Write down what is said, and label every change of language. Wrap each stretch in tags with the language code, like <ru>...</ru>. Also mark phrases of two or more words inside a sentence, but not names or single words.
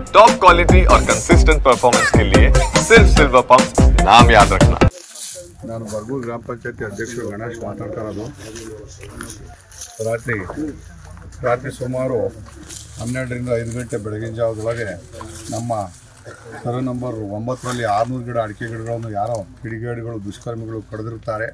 <en>top quality</en> <hi>और</hi> <en>consistent performance</en> <hi>के लिए सिर्फ सिल्वर पंप नाम याद रखना।</hi> <kn>ನಾನು ಬರಗೂರು ಗ್ರಾಮ ಪಂಚಾಯತಿ ಅಧ್ಯಕ್ಷರು ಗಣೇಶ್ ಮಾತಾಡ್ತಾ ಇರೋದು. ರಾತ್ರಿ ಸುಮಾರು 12ರಿಂದ 5 ಗಂಟೆ ಬೆಳಗಿನ ಜಾವದೊಳಗೆ ನಮ್ಮ</kn> <en>survey number</en> <kn>9ರಲ್ಲಿ 600 ಗಿಡ ಅಡಿಕೆ ಗಿಡಗಳನ್ನು ಯಾರೋ ಕಿಡಿಗೇಡಿಗಳು ದುಷ್ಕರ್ಮಿಗಳು ಕಡಿದಿರ್ತಾರೆ.</kn>